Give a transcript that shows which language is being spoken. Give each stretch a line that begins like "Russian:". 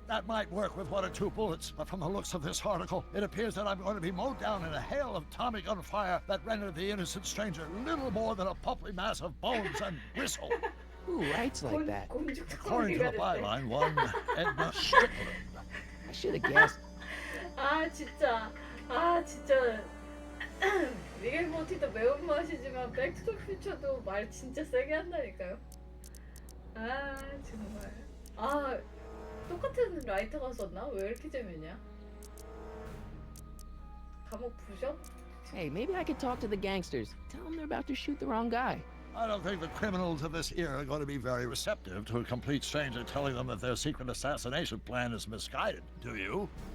English: That might work with 1 or 2 bullets, but from the looks of this article, it appears that I'm going to be mowed down in a hail of Tommy gun fire that rendered the innocent stranger little more than a pulpy mass of bones and gristle. Who writes like that? According to the byline, one Edna Strickland. I should have guessed.
Korean: 아 진짜 리게 모티도 매운맛이지만 백투더퓨처도 말 진짜 세게 한다니까요. 아 정말 아 똑같은 라이터가 썼나? 왜 이렇게 재밌냐? 감옥 부셔?
English: Hey, maybe I could talk to the gangsters. Tell them they're about to shoot the wrong guy. I don't think the criminals of this era are going to be very receptive to a complete stranger telling them that their secret assassination plan is misguided. Do you?